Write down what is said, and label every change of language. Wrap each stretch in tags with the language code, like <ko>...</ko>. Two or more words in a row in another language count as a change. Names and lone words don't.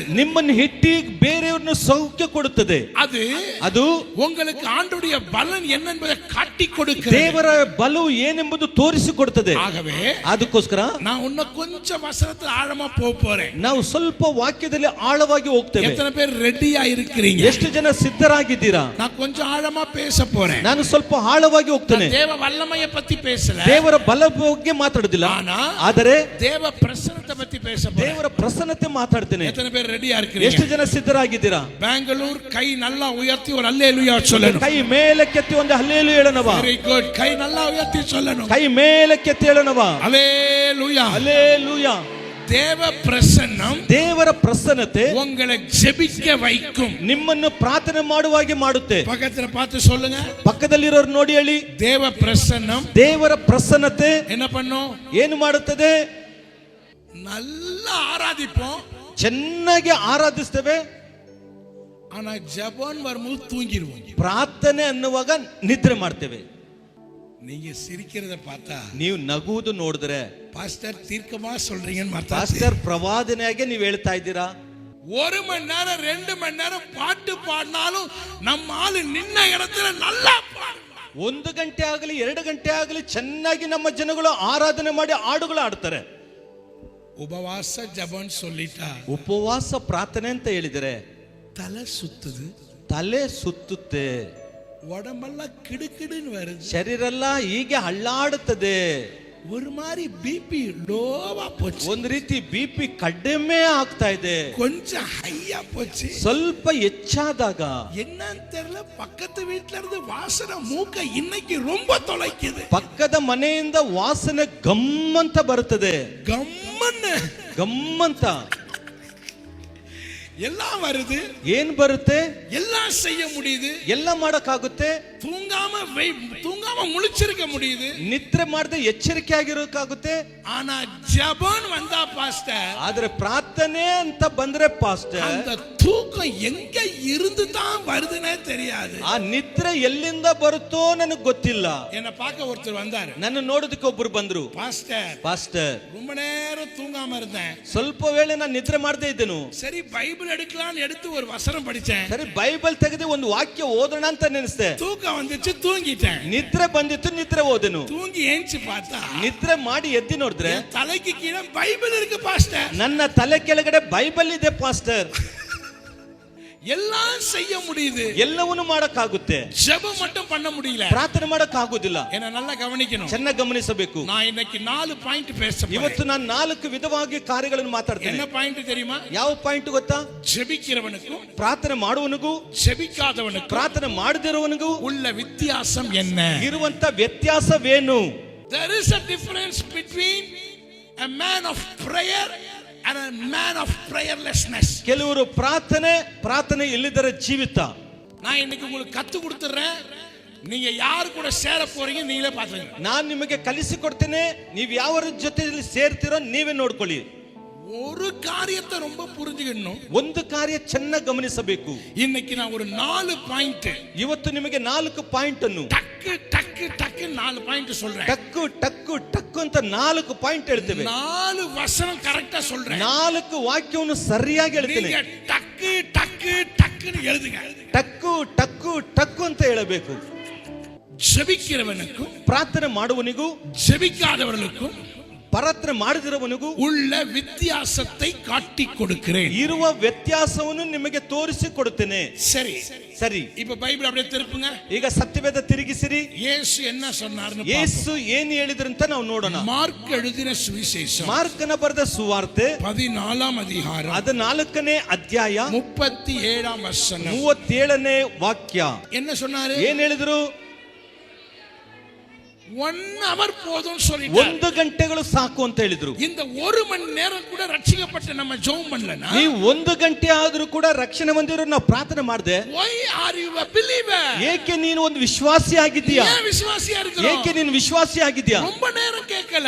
<kn>ನಿಮ್ಮನ್ನು ಹಿಟ್ಟಿ ಬೇರೆಯವರನ್ನು ಸೌಖ್ಯ ಕೊಡುತ್ತದೆ. ಅದು</kn> <ta>உங்களுக்கு ஆண்டவருடைய பலன் என்னென்பதை காட்டி கொடுக்கிறது.</ta> <kn>ದೇವರ ಬಲವು ಏನೆಂಬುದು ತೋರಿಸಿಕೊಡುತ್ತದೆ.</kn> <ta>ஆகவே</ta> <kn>ಅದಕ್ಕೋಸ್ಕರ</kn> <ta>நான் இன்னும் கொஞ்சம் வசனத்துல ஆழமா போறேன்.</ta> <kn>ನಾವು ಸ್ವಲ್ಪ ವಾಕ್ಯದಲ್ಲಿ ಆಳವಾಗಿ ಹೋಗ್ತೇವೆ.</kn> <ta>எத்தனை பேர் ரெடியா இருக்கிறீங்க?</ta> <kn>ಎಷ್ಟು ಜನ ಸಿದ್ಧರಾಗಿದ್ದೀರಾ?</kn> <ta>நான் கொஞ்சம் ஆழமா பேச போறேன்.</ta> <kn>ನಾನು ಸ್ವಲ್ಪ ಆಳವಾಗಿ ಹೋಗ್ತೇನೆ.</kn> <ta>தேவ வல்லமையை பத்தி பேசல.</ta> <kn>ದೇವರ ಬಲ ಬಗ್ಗೆ ಮಾತಾಡುದಿಲ್ಲ. ಆದರೆ</kn> <ta>தேவ பிரசன்னத்தை பத்தி பேச போறேன்.</ta> <kn>ದೇವರ ಪ್ರಸನ್ನತೆ ಮಾತಾಡ್ತೇನೆ.</kn> <ta>எத்தனை பேர் ரெடியா இருக்கிறீங்க?</ta> <kn>ಎಷ್ಟು ಜನ ಸಿದ್ಧರಾಗಿದ್ದೀರಾ?</kn> <ta>பெங்களூர் கை நல்லா உயர்த்தி ஒரு அல்லேலூயா சொல்லணும்.</ta> <kn>ಕೈ ಮೇಲಕ್ಕೆತ್ತಿ ಒಂದು ಹಲ್ಲೇಲೂಯಾ ಹೇಳೋಣವಾ.</kn> <en>very good.</en> <ta>ಕೈ நல்லா உயர்த்தி சொல்லணும்.</ta> <kn>ಕೈ ಮೇಲಕ್ಕೆತ್ತಿ ಹೇಳೋಣವಾ.</kn> <ta>அல்லேலூயா.</ta> <kn>ಹಲ್ಲೇಲೂಯಾ.</kn> <ta>தேவ பிரசன்னம்</ta> <kn>ದೇವರ ಪ್ರಸನ್ನತೆ</kn> <ta>உங்களை ஜெபிக்க வைக்கும்.</ta> <kn>ನಿಮ್ಮನ್ನು ಪ್ರಾರ್ಥನೆ ಮಾಡುವಾಗೆ ಮಾಡುತ್ತೆ.</kn> <ta>பக்கத்துல பார்த்து சொல்லுங்க.</ta> <kn>ಪಕ್ಕದಲ್ಲಿರೋರು ನೋಡಿ ಹೇಳಿ.</kn> <ta>தேவ பிரசன்னம்</ta> <kn>ದೇವರ ಪ್ರಸನ್ನತೆ</kn> <ta>என்ன பண்ணும்?</ta> <kn>ಏನು ಮಾಡುತ್ತದೆ?</kn> <ta>நல்லா ஆராதிப்போம்.</ta> <kn>ಚೆನ್ನಾಗಿ ಆರಾಧಿಸ್ತೇವೆ.</kn> <ta>ஆனா ஜெபம் வரும்போது தூங்கிடுவோம்.</ta> <kn>ಪ್ರಾರ್ಥನೆ ಅನ್ನುವಾಗ ನಿದ್ರೆ ಮಾಡ್ತೇವೆ.</kn> <ta>நீங்க சிரிக்கிறத பார்த்தா</ta> <kn>ನೀವು ನಗುವುದು ನೋಡಿದ್ರೆ</kn> <ta>பாஸ்டர் தீர்க்கமா சொல்றீங்கன்னு பார்த்தா</ta> <kn>ಪಾಸ್ಟರ್ ಪ್ರವಾದನೆಯಾಗೆ ನೀವು ಹೇಳ್ತಾ ಇದ್ದೀರಾ.</kn> <ta>1 மணி நேரம் 2 மணி நேரம் பாட்டு பாடினாலும் நம்ம ஆளு நின்ன இடத்துல நல்லா பாடுவான்.</ta> <kn>1 ಗಂಟೆ ಆಗಲಿ 2 ಗಂಟೆ ಆಗಲಿ ಚೆನ್ನಾಗಿ ನಮ್ಮ ಜನಗಳು ಆರಾಧನೆ ಮಾಡಿ ಹಾಡುಗಳು ಆಡ್ತಾರೆ.</kn> <ta>உபவாச ஜெபம் சொல்லிட்டா</ta> <kn>ಉಪವಾಸ ಪ್ರಾರ್ಥನೆ ಅಂತ ಹೇಳಿದರೆ</kn> <ta>தலை சுத்துது,</ta> <kn>ತಲೆ ಸುತ್ತುತ್ತೆ,</kn> <ta>உடம்பெல்லாம் கிடுக்கிடுன்னு வருது,</ta> <kn>ಶರೀರ ಎಲ್ಲ ಹೀಗೆ ಹಳ್ಳಾಡುತ್ತದೆ,</kn> <ta>ஒரு மாதிரி பிபி லோவா போச்சு,</ta> <kn>ಒಂದು ರೀತಿ ಬಿಪಿ ಕಡಿಮೆ ಆಗ್ತಾ ಇದೆ,</kn> <ta>கொஞ்சம் ஹையா போச்சு.</ta> <kn>ಸ್ವಲ್ಪ ಹೆಚ್ಚಾದಾಗ</kn> <ta>என்னன்னு தெரியல, பக்கத்து வீட்ல இருந்து வாசனை மூக்க இன்னைக்கு ரொம்ப தொலைக்குது.</ta> <kn>ಪಕ್ಕದ ಮನೆಯಿಂದ ವಾಸನೆ ಗಮ್ಮಂತ ಬರುತ್ತದೆ.</kn> <ta>கம்மன்னு</ta> <kn>ಗಮ್ಮಂತ</kn> <ta>எல்லாம் வருது.</ta> <kn>ಏನ್ ಬರುತ್ತೆ?</kn> <ta>எல்லாம் செய்ய முடியுது,</ta> <kn>ಎಲ್ಲ ಮಾಡಕ್ಕಾಗುತ್ತೆ.</kn> <ta>தூங்காம முழிச்சிருக்க முடியுது,</ta> <kn>ನಿದ್ರೆ ಮಾಡದೆ ಎಚ್ಚರಿಕೆ ಆಗಿರೋಕ್ಕಾಗುತ್ತೆ.</kn> <ta>ஆனா ஜெபம் வந்தா பாஸ்டர்,</ta> <kn>ಆದ್ರೆ ಪ್ರಾರ್ಥನೆ ಅಂತ ಬಂದ್ರೆ ಪಾಸ್ಟರ್,</kn> <ta>அந்த தூக்கம் எங்க இருந்து தான் வருதுன்னே தெரியாது.</ta> <kn>ಆ ನಿದ್ರೆ ಎಲ್ಲಿಂದ ಬರುತ್ತೋ ನನಗೆ ಗೊತ್ತಿಲ್ಲ.</kn> <ta>என்ன பார்க்க ஒருத்தர் வந்தாரு.</ta> <kn>ನನ್ನ ನೋಡೋದಕ್ಕೆ ಒಬ್ರು ಬಂದ್ರು. ಪಾಸ್ಟರ್</kn> <ta>ரொம்ப நேரம் தூங்காம இருந்தேன்,</ta> <kn>ಸ್ವಲ್ಪ ವೇಳೆ ನಾನು ನಿದ್ರೆ ಮಾಡದೇ ಇದ್ದೆನು.</kn> <ta>சரி பைபிள் எடுக்கலாம்னு எடுத்து ஒரு வசனம் படிச்சேன்.</ta> <kn>ಸರಿ ಬೈಬಲ್ ತೆಗೆದು ಒಂದು ವಾಕ್ಯ ಓದೋಣ ಅಂತ ನೆನೆಸ್ದೆ.</kn> <ta>தூக்கம் வந்துச்சு, தூங்கிட்டேன்.</ta> <kn>ನಿದ್ರೆ ಬಂದಿತ್ತು, ನಿದ್ರೆ ಓದೆನು.</kn> <ta>தூங்கி ஏஞ்சி பார்த்தா</ta> <kn>ನಿದ್ರೆ ಮಾಡಿ ಎದ್ದಿ ನೋಡಿದ್ರೆ</kn> <ta>தலை தலைக்கு கீழே பைபிள் இருக்கு பாஸ்டர்.</ta> <kn>ನನ್ನ ತಲೆ ಕೆಳಗಡೆ ಬೈಬಲ್ ಇದೆ ಪಾಸ್ಟರ್.</kn> <ta>எல்லாம் செய்ய முடியுது,</ta> <kn>ಎಲ್ಲವನ್ನೂ ಮಾಡಕ್ಕಾಗುತ್ತೆ,</kn> <ta>ஜெபம் மட்டும் பண்ண முடியல,</ta> <kn>ಪ್ರಾರ್ಥನೆ ಮಾಡಕ್ಕಾಗೋದಿಲ್ಲ.</kn> <ta>என்ன நல்லா கவனிக்கணும்,</ta> <kn>ಚೆನ್ನಾಗಿ ಗಮನಿಸಬೇಕು.</kn> <ta>நான் இன்னைக்கு 4 பாயிண்ட் பேச</ta> <kn>ಇವತ್ತು ನಾನು 4 ವಿಧವಾಗಿ ಕಾರ್ಯಗಳನ್ನು ಮಾತಾಡ್ತೇನೆ.</kn> <ta>என்ன பாயிண்ட் தெரியுமா?</ta> <kn>ಯಾವ ಪಾಯಿಂಟ್ ಗೊತ್ತಾ?</kn> <ta>ஜெபிக்கிறவனுக்கும்</ta> <kn>ಪ್ರಾರ್ಥನೆ ಮಾಡುವವನಿಗೂ</kn> <ta>ஜெபிக்காதவனுக்கும்</ta> <kn>ಪ್ರಾರ್ಥನೆ ಮಾಡದಿರುವವನಿಗೂ</kn> <ta>உள்ள வித்தியாசம் என்ன?</ta> <kn>ಇರುವಂತ ವ್ಯತ್ಯಾಸವೇನು?</kn> <en>There is a difference between a man of prayer and a man of prayerlessness.</en> <kn>ಕೆಲವರು ಪ್ರಾರ್ಥನೆ ಇಲ್ಲದರ ಜೀವಿತ.</kn> <ta>நான் இன்னைக்கு உங்களுக்கு கத்து கொடுத்துறேன், நீங்க யார் கூட சேர போறீங்க நீங்களே பாத்துங்க.</ta> <kn>ನಾನು ನಿಮಗೆ ಕಲಿಸಿಕೊಡ್ತೇನೆ, ನೀವು ಯಾವರ ಜೊತೆಯಲ್ಲಿ ಸೇರ್ತಿರೋ ನೀವೇ ನೋಡ್ಕೊಳ್ಳಿ.</kn> <ta>ஒரு காரியத்தை ரொம்ப புரிஞ்சுக்கணும்,</ta> <kn>ಒಂದು ಕಾರ್ಯ ಚೆನ್ನಾಗಿ ಗಮನಿಸಬೇಕು.</kn> <ta>இன்னைக்கு நான் ஒரு 4 பாயிண்ட்,</ta> <kn>ಇವತ್ತು ನಿಮಗೆ 4 ಪಾಯಿಂಟ್ ಅನ್ನು</kn> <ta>டக்கு டக்கு டக்கு 4 பாயிண்ட் சொல்றேன்.</ta> <kn>ಟಕ್ಕು ಟಕ್ಕು ಟಕ್ಕು ಅಂತ 4 ಪಾಯಿಂಟ್ ಹೇಳ್ತೇವೆ.</kn> <ta>4 வசனம் கரெக்ட்டா சொல்றேன்.</ta> <kn>4 ವಾಕ್ಯವನ್ನು ಸರಿಯಾಗಿ ಹೇಳ್ತೇನೆ.</kn> <ta>நீங்க டக்கு டக்கு டக்குன்னு எழுதுங்க.</ta> <kn>ಟಕ್ಕು ಟಕ್ಕು ಟಕ್ಕು ಅಂತ ಹೇಳಬೇಕು.</kn> <ta>ஜெபிக்கிறவனுக்கும்</ta> <kn>ಪ್ರಾರ್ಥನೆ ಮಾಡುವವನಿಗೂ</kn> <ta>ஜெபிக்காதவர்களுக்கும்</ta> <kn>ಪ್ರಾರ್ಥನೆ ಮಾಡದಿರುವವನಿಗೂ</kn> <ta>உள்ள வித்தியாசத்தை காட்டி கொடுக்கிறேன்.</ta> <kn>ಇರುವ ವ್ಯತ್ಯಾಸವನ್ನು ನಿಮಗೆ ತೋರಿಸಿ ಕೊಡುತ್ತೇನೆ.</kn> <ta>சரி</ta> <kn>ಸರಿ,</kn> <ta>இப்ப பைபிள் அப்படியே திருப்புங்க.</ta> <kn>ಈಗ ಸತ್ಯವೇದ ತಿರುಗಿಸಿರಿ.</kn> <ta>இயேசು என்ன சொன்னார்னு</ta> <kn>ಯೇಸು ಏನು ಹೇಳಿದ್ರು ಅಂತ ನಾವು ನೋಡೋಣ.</kn> <ta>மார்க் எழுதின சுவிசேஷம்</ta> <kn>ಮಾರ್ಕನ ಬರೆದ ಸುವಾರ್ತೆ</kn> <ta>14ஆம் அதிகாரம்</ta> <kn>ಅದ 4ನೇ ಅಧ್ಯಾಯ</kn> <ta>37ஆம் வசனம்</ta> <kn>37ನೇ ವಾಕ್ಯ.</kn> <ta>என்ன சொன்னாரு?</ta> <kn>ಏನ್ ಹೇಳಿದ್ರು?</kn> <ta>1 hour போதும் சொல்லிட்டார்.</ta> <kn>1 ಗಂಟೆಗಳು ಸಾಕು ಅಂತ ಹೇಳಿದ್ರು.</kn> <ta>இந்த 1 மணி நேரம் கூட ரட்சிக்கப்பட்ட நம்ம ஜெபம் பண்ணலனா,</ta> <kn>ನೀವು 1 ಗಂಟೆ ಆದ್ರೂ ಕೂಡ ರಕ್ಷಣೆ ಹೊಂದಿರೋ ನಾವು ಪ್ರಾರ್ಥನೆ ಮಾಡದೆ,</kn> <en>why are you a believer?</en> <kn>ಏಕೆ ನೀನು ಒಂದು ವಿಶ್ವಾಸಿ ಆಗಿದ್ದೀಯಾ?</kn> <ta>ஏன் விசுவாசியா இருக்கணும்?</ta> <kn>ಏಕೆ ನೀನು ವಿಶ್ವಾಸಿ ಆಗಿದ್ದೀಯಾ?</kn> <ta>ரொம்ப நேரம் கேட்கல,</ta>